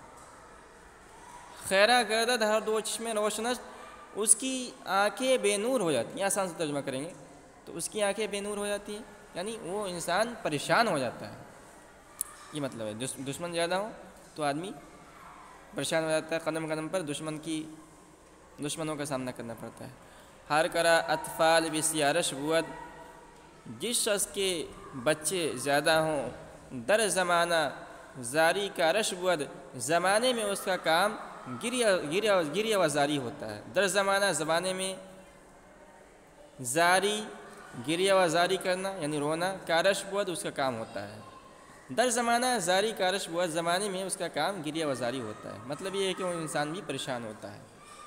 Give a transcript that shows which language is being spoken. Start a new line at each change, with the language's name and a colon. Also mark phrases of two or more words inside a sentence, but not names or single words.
Persian: خیرہ گردد ہر دو چشم روشنس،
Urdu: اس کی آنکھیں بے نور ہو جاتی ہیں، آسان سے ترجمہ کریں گے تو اس کی آنکھیں بے نور ہو جاتی ہیں، یعنی وہ انسان پریشان ہو جاتا ہے، یہ مطلب ہے۔ دشمن زیادہ ہوں تو آدمی پریشان ہو جاتا ہے، قدم قدم پر دشمنوں کا سامنا کرنا پڑتا ہے۔
Persian: ہر کرا اطفال بسیارش بود،
Urdu: جس شخص کے بچے زیادہ ہوں،
Persian: در زمانہ زاری کا رش بود،
Urdu: زمانے میں اس کا کام گریہ و زاری ہوتا ہے۔
Persian: در زمانہ
Urdu: زمانے میں، زاری گریہ و زاری کرنا یعنی رونا،
Persian: کارش بود
Urdu: اس کا کام ہوتا ہے۔
Persian: در زمانہ زاری کارش بود،
Urdu: زمانے میں اس کا کام گریہ و زاری ہوتا ہے، مطلب یہ ہے کہ وہ انسان بھی پریشان ہوتا ہے۔